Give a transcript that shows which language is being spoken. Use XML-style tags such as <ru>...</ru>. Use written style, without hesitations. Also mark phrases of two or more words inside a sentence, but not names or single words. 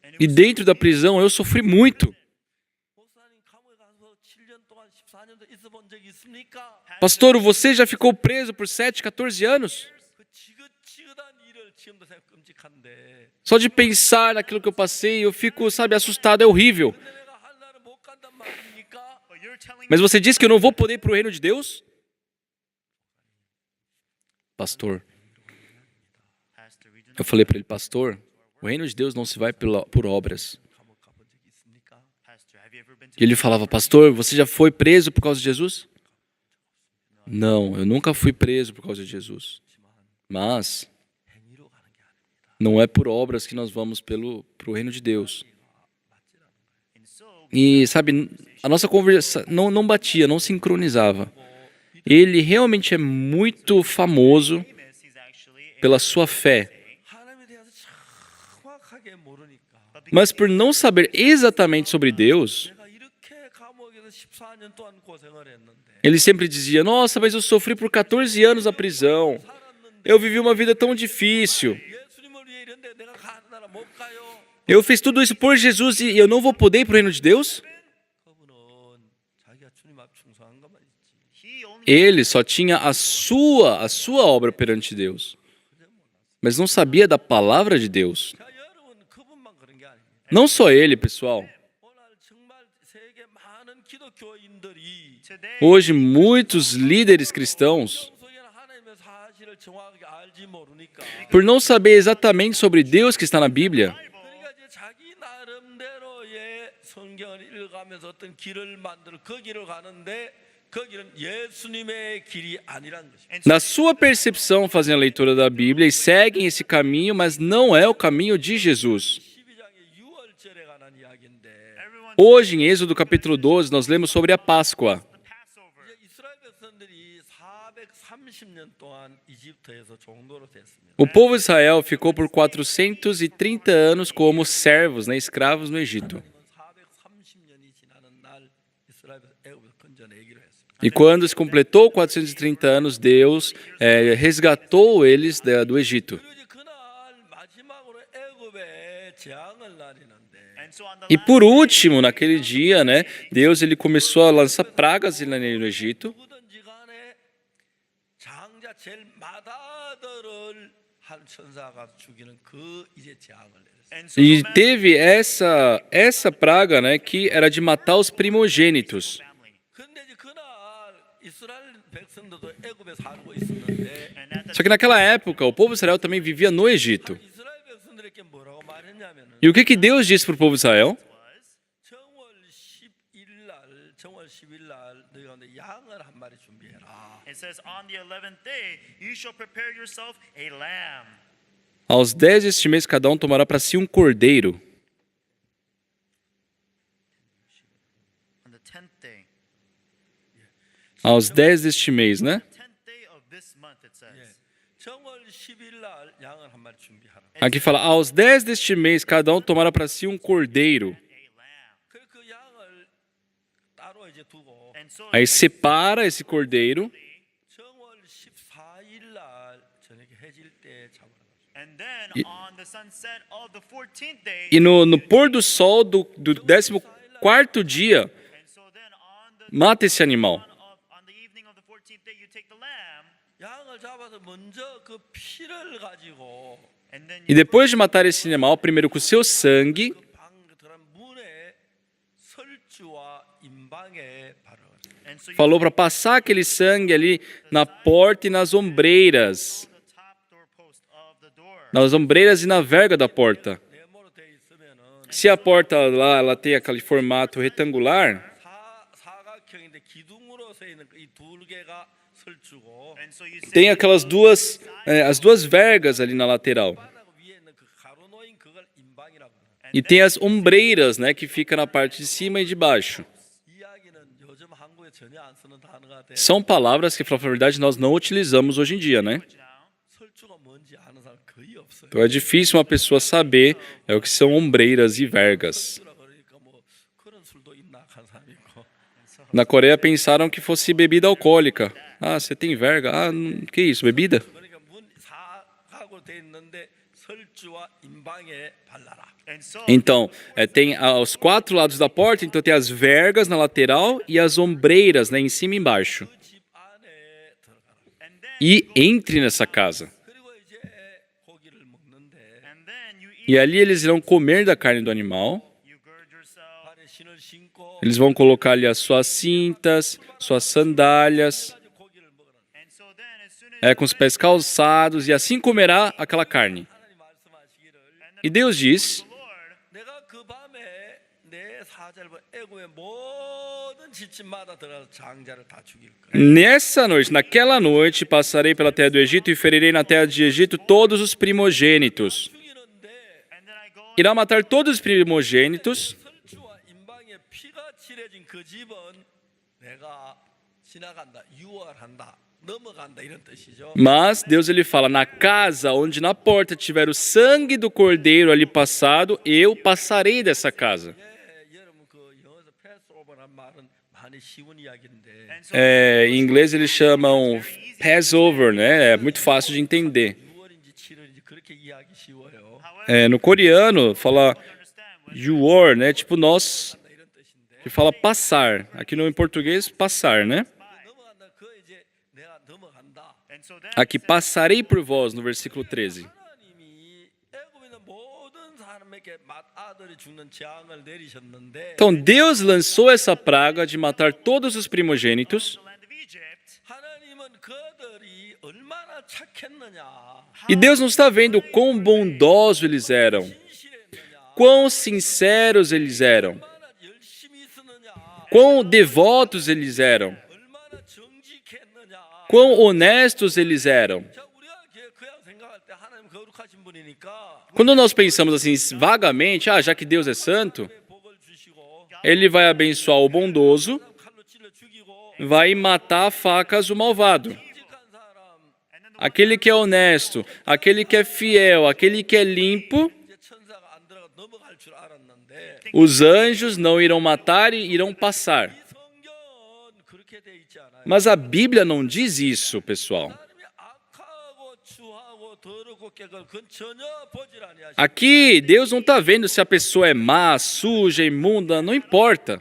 <en>And it</en> <pt>E</pt> <en>was</en> <pt>dentro da prisão eu sofri muito.</pt> <ko>목사님 감옥에 가서 7년 동안 14년도 있어 본 적이 있습니까?</ko> <pt>Pastor, você já ficou preso por 7, 14 anos?</pt> <ko>그 지긋지긋한 일을 지금도 생각 끔찍한데</ko> <pt>Só de pensar naquilo que eu passei, eu fico, sabe, assustado, é horrível.</pt> <ko>근데 내가 하나를 못 간단 말입니까?</ko> <en>but you're telling</en> <pt>Mas</pt> <en>me</en> <pt>você disse que eu não vou poder ir para o reino de Deus? Pastor,</pt> <en>Pastor, we do</en> <pt>eu</pt> <en>not</en> <pt>falei para ele, pastor, o reino de Deus não se vai por obras.</pt> <ko>감옥 가본 적이 있습니까?</ko> <en>Pastor, have you ever been to</en> <pt>E ele falava, pastor, você já foi preso por causa de Jesus? Não, eu nunca fui preso por causa de Jesus. Mas</pt> <ko>행위로 가는 게 아닙니다.</ko> <pt>não é por obras que nós vamos pro reino de Deus.</pt> <en>and so</en> <pt>E, sabe, a nossa conversa não batia, não sincronizava. Ele realmente é muito famoso</pt> <en>famous he's actually a</en> <pt>pela sua fé.</pt> <ko>하나님에 대해서 정확하게 모르니까</ko> <pt>Mas por não saber exatamente sobre Deus,</pt> <ko>내가 이렇게 감옥에서 14년 동안 고생을 했는데</ko> <pt>ele sempre dizia, nossa, mas eu sofri por 14 anos na prisão. Eu vivi uma vida tão difícil.</pt> <ko>예수님을 위해 이런데 내가 가는 나라 못 가요.</ko> <pt>Eu fiz tudo isso por Jesus e eu não vou poder ir para o reino de Deus?</pt> <ko>그분은 자기가 주님 앞 충성한 것만 있지.</ko> <en>he only</en> <pt>Ele só tinha a sua obra perante Deus. Mas não sabia da palavra de Deus.</pt> <ko>자, 여러분 그분만 그런 게 아닙니다.</ko> <pt>Não só ele, pessoal.</pt> <ko>오늘 정말 세계 많은 기독교인들이</ko> <en>today</en> <pt>Hoje, muitos líderes cristãos,</pt> <ko>속에는 하나님의 사실을 정확하게 알지 모르니까</ko> <pt>por não saber exatamente sobre Deus que está na Bíblia,</pt> <ko>그러니까 이제 자기 나름대로의 성경을 읽어가면서 어떤 길을 만들어 그 길을 가는데 그 길은 예수님의 길이 아니란 것입니다.</ko> <pt>na sua percepção, fazem a leitura da Bíblia e seguem esse caminho, mas não é o caminho de Jesus.</pt> <ko>12장의 유월절에 관한 이야기인데</ko> <en>everyone</en> <pt>Hoje, em Êxodo capítulo 12, nós lemos sobre a Páscoa.</pt> <en>the Passover</en> <ko>이제 이스라엘 백성들이 430년 동안 이집트에서 종도로 됐습니다.</ko> <pt>O povo de Israel ficou por 430 anos como servos, né, escravos no Egito.</pt> <ko>430년이 지나는 날 이스라엘 애굽에서 건져내기로 했습니다.</ko> <pt>E quando se completou 430 anos, Deus resgatou eles do Egito.</pt> <ko>그리고 이제 그날 마지막으로 애굽에 재앙을 날리는데</ko> <en>and so on the</en> <pt>E</pt> <en>last</en> <pt>por último, naquele dia, né, Deus ele começou a lançar pragas no Egito.</pt> <ko>누구든지 간에 장자 제일 마다들을 한 천사가 죽이는 그 이제 재앙을 내렸어요.</ko> <en>and so</en> <pt>E</pt> <en>no matter</en> <pt>teve essa praga, né, que era de matar os primogênitos.</pt> <en>family</en> <ko>근데 이제 그날 이스라엘 백성들도 애굽에 살고 있었는데</ko> <pt>Só que naquela época, o povo de Israel também vivia no Egito.</pt> <ko>이스라엘 백성들에게 뭐라고 말했냐면은</ko> <pt>E o que Deus disse para o povo de Israel?</pt> <ko>정월 10일 날 너희 가운데 양을 한 마리 준비해라.</ko> <en>It says, on the 11th day, you shall prepare yourself a lamb.</en> <pt>Aos 10 deste mês, cada um tomará para si um cordeiro.</pt> <en>On the 10th day.</en> <pt>Aos 10 deste mês, né?</pt> <en>10th day of this month, it says.</en> <ko>정월 10일 날 양을 한 마리 준비하라.</ko> <pt>Aqui fala, aos 10 deste mês, cada um tomará para si um cordeiro.</pt> <en>A lamb.</en> <ko>그 양을 따로 이제 두고</ko> <en>And so</en> <pt>Aí separa esse cordeiro.</pt> <ko>정월 14일 날 저녁에 해질 때 잡으라.</ko> <en>and then on the sunset of the 14th day,</en> <pt>E no pôr do sol do 14º dia,</pt> <en>and so then on the</en> <pt>mata esse animal.</pt> <en>on the evening of the 14th day, you take the lamb,</en> <ko>양을 잡아서 먼저 그 피를 가지고</ko> <en>and then</en> <pt>E depois de matar esse animal, primeiro com o seu sangue,</pt> <ko>방 들어간 문에 설주와 임방에 바르라.</ko> <en>and so you</en> <pt>falou para passar aquele sangue ali na porta e nas ombreiras.</pt> <en>the top doorpost of the door.</en> <pt>Nas ombreiras e na verga da porta.</pt> <ko>네모로 돼 있으면은</ko> <pt>Se a porta lá ela tem aquele formato retangular,</pt> <ko>사각형인데 기둥으로 서 있는 이 두 개가 설주고</ko> <en>And so you say</en> <pt>tem aquelas as duas vergas ali na lateral.</pt> <ko>바닥 위에 있는 그 가로 놓인 그걸 임방이라고 그래요.</ko> <pt>E tem as ombreiras, né, que fica na parte de cima e de baixo.</pt> <ko>이 이야기는 요즘 한국에 전혀 안 쓰는 단어가 돼.</ko> <pt>São palavras que, pra falar a verdade, nós não utilizamos hoje em dia, né?</pt> <ko>설주가 뭔지 아는 사람 거의 없어요.</ko> <pt>Então é difícil uma pessoa saber o que são ombreiras e vergas.</pt> <ko>설주라 그러니까 뭐 그런 술도 있나 한 사람이 있고.</ko> <pt>Na Coreia pensaram que fosse bebida alcoólica. Ah, você tem verga? Ah, que isso, bebida?</pt> <ko>그러니까 문 사각으로 돼 있는데 설주와 임방에 발라라.</ko> <en>and so</en> <pt>Então, tem aos 4 lados da porta, então tem as vergas na lateral e as ombreiras, né, em cima e embaixo.</pt> <ko>그 집 안에 들어가라.</ko> <en>and then</en> <pt>E entre nessa casa.</pt> <ko>그리고 이제 고기를 먹는데</ko> <en>and then you eat,</en> <pt>E ali eles irão comer da carne do animal.</pt> <en>you gird yourself,</en> <ko>발에 신을 신고</ko> <pt>Eles vão colocar ali as suas cintas, suas sandálias,</pt> <ko>고기를 먹으라.</ko> <en>and so then as soon as</en> <pt>com os pés calçados, e assim comerá aquela carne.</pt> <ko>하나님 말씀하시기를</ko> <pt>E Deus diz:</pt> <en>the Lord,</en> <ko>내가 그 밤에 내 사자를 애굽의 모든 지침마다 들어가서 장자를 다 죽일 거야.</ko> <pt>Nessa noite, naquela noite, passarei pela terra do Egito e ferirei na terra de Egito todos os primogênitos.</pt> <ko>죽이는데</ko> <en>and then I go</en> <pt>Irá matar todos os primogênitos,</pt> <ko>설주와 임방에 피가 칠해진 그 집은 내가 지나간다, 유월한다, 넘어간다 이런 뜻이죠.</ko> <pt>mas Deus ele fala: na casa onde na porta tiver o sangue do cordeiro ali passado, eu passarei dessa casa.</pt> <ko>여러분 그 영어에서 패스오버란 말은 많이 쉬운 이야기인데</ko> <en>and so</en> <pt>Em inglês eles chamam Passover, né? É muito fácil de entender.</pt> <ko>6월인지 7월인지 그렇게 이해하기 쉬워요.</ko> <pt>No coreano fala</pt> <en>understand when</en> <pt>yuor, né? Tipo nós,</pt> <ko>이런 뜻인데</ko> <pt>que fala passar. Aqui no em português, passar, né?</pt> <ko>넘어간다. 그 이제 내가 넘어간다.</ko> <en>and so then</en> <pt>Aqui passarei por vós, no versículo 13.</pt> <ko>하나님이 애굽에 있는 모든 사람에게 맏아들이 죽는 재앙을 내리셨는데</ko> <pt>Então Deus lançou essa praga de matar todos os primogênitos.</pt> <en>the land of Egypt,</en> <ko>하나님은 그들이 얼마나 착했느냐,</ko> <pt>E Deus não está vendo quão bondosos eles eram,</pt> <ko>신실했느냐,</ko> <pt>quão sinceros eles eram,</pt> <ko>얼마나 열심히 있었느냐,</ko> <pt>quão devotos eles eram,</pt> <ko>얼마나 정직했느냐.</ko> <pt>quão honestos eles eram.</pt> <ko>자, 우리가 그냥 생각할 때 하나님 거룩하신 분이니까</ko> <pt>Quando nós pensamos assim vagamente, já que Deus é santo,</pt> <ko>복을 주시고</ko> <pt>ele vai abençoar o bondoso,</pt> <ko>칼로 찔러 죽이고</ko> <pt>vai matar a facas o malvado.</pt> <ko>정직한 사람</ko> <pt>Aquele que é honesto, aquele que é fiel, aquele que é limpo,</pt> <ko>이제 천사가 안 들어가 넘어갈 줄 알았는데</ko> <pt>os anjos não irão matar e irão passar.</pt> <ko>이 성경은 그렇게 돼 있지 않아요.</ko> <pt>Mas a Bíblia não diz isso, pessoal.</pt> <ko>하나님이 악하고 추하고 더럽고 깨끗 그건 전혀 보질 아니하시고</ko> <pt>Aqui, Deus não está vendo se a pessoa é má, suja, imunda, não importa.</pt>